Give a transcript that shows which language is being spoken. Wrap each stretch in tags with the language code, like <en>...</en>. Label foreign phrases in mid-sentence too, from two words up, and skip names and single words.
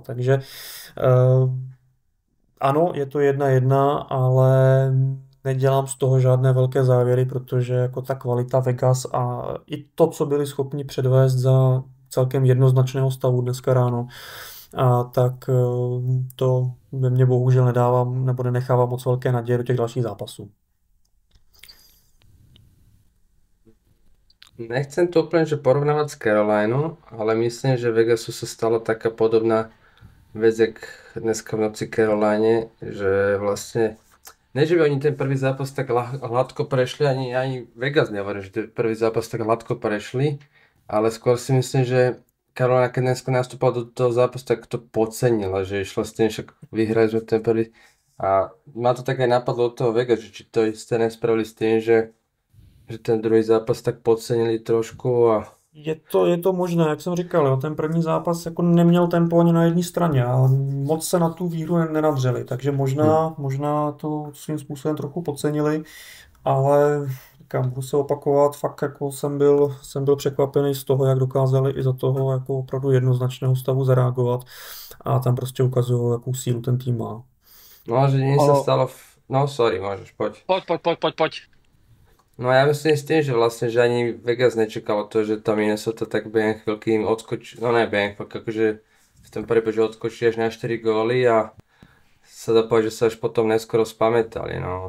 <cs>Takže ano, je to 1-1, ale nedělám z toho žádné velké závěry, protože jako ta kvalita Vegas a i to, co byli schopni předvést za celkem jednoznačného stavu dneska ráno, tak to ve mně bohužel nedávám nebo nenechávám moc velké naděje do těch dalších zápasů.</cs> <sk>Nechcem to úplne že porovnávať s Carolinou, ale myslím, že Vegasu sa stala taká podobná vec, jak dneska v noci Caroline, že vlastne ne, že by oni ten prvý zápas tak hladko prešli, ani Vegas nehovorím, že ten prvý zápas tak hladko prešli, ale skôr si myslím, že Carolina, keď dneska nastúpala do toho zápasu, tak to podcenila, že išla s tým, však vyhrali sme ten prvý. A ma to tak aj napadlo od toho Vegas, že či to isté nespravili s tým, že ten druhý zápas tak podcenili trošku a...</sk> <cs>Je to možné, jak jsem říkal, jo, ten první zápas jako neměl tempo ani na jedné straně a moc se na tu výhru nenadřeli, takže možná to svým způsobem trochu podcenili, ale budu se opakovat, fakt jako jsem byl překvapený z toho, jak dokázali i za toho jako opravdu jednoznačného stavu zareagovat a tam prostě ukazují, jakou sílu ten tým má.</cs> <sk>No, že nie sa stalo... No, sorry, môžeš, poď. Poď. No ja myslím s tým, že vlastne, že ani Vegas nečakalo to, že tá Minnesota tak behiem chvíľky im odskočí, no ne behiem chvíľky, akože v tom prípade, že odskočí až na 4 góly a sa dá povedať, že sa až potom neskoro spamätali, no.</sk>